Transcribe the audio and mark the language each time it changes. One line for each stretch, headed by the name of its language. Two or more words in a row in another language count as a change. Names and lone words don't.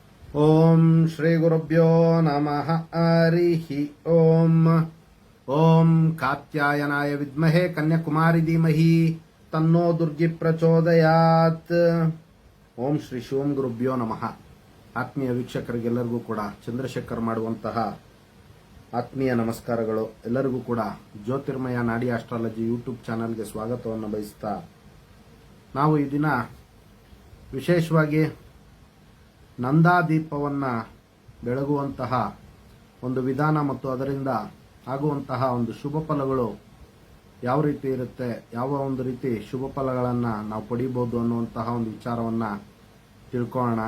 Sanskrit: ಓಂ ಶ್ರೀ ಗುರುಭ್ಯೋ ನಮಃ ಹರಿಃ ಓಂ. ಓಂ ಕಾತ್ಯಾಯನಾಯ ವಿದ್ಮಹೇ ಕನ್ಯಾಕುಮಾರಿ ಧೀಮಹಿ ತನ್ನೋ ದುರ್ಗಿ ಪ್ರಚೋದಯಾತ್. ಓಂ ಶ್ರೀ ಶಿವಂ ಗುರುಭ್ಯೋ ನಮಃ.
Kannada: ಆತ್ಮೀಯ ವೀಕ್ಷಕರಿಗೆಲ್ಲರಿಗೂ ಕೂಡ ಚಂದ್ರಶೇಖರ್ ಮಾಡುವಂತಹ ಆತ್ಮೀಯ ನಮಸ್ಕಾರಗಳು. ಎಲ್ಲರಿಗೂ ಕೂಡ ಜ್ಯೋತಿರ್ಮಯ ನಾಡಿ ಆಸ್ಟ್ರಾಲಜಿ
English: YouTube channelಗೆ
Kannada: ಸ್ವಾಗತವನ್ನು ಬಯಸ್ತಾ, ನಾವು ಈ ದಿನ ವಿಶೇಷವಾಗಿ ನಂದಾದೀಪವನ್ನು ಬೆಳಗುವಂತಹ ಒಂದು ವಿಧಾನ ಮತ್ತು ಅದರಿಂದ ಆಗುವಂತಹ ಒಂದು ಶುಭ ಫಲಗಳು ಯಾವ ರೀತಿ ಇರುತ್ತೆ, ಯಾವ ಒಂದು ರೀತಿ ಶುಭ ಫಲಗಳನ್ನು ನಾವು ಪಡಿಬೋದು ಅನ್ನುವಂತಹ ಒಂದು ವಿಚಾರವನ್ನು ತಿಳ್ಕೊಳ್ಳೋಣ.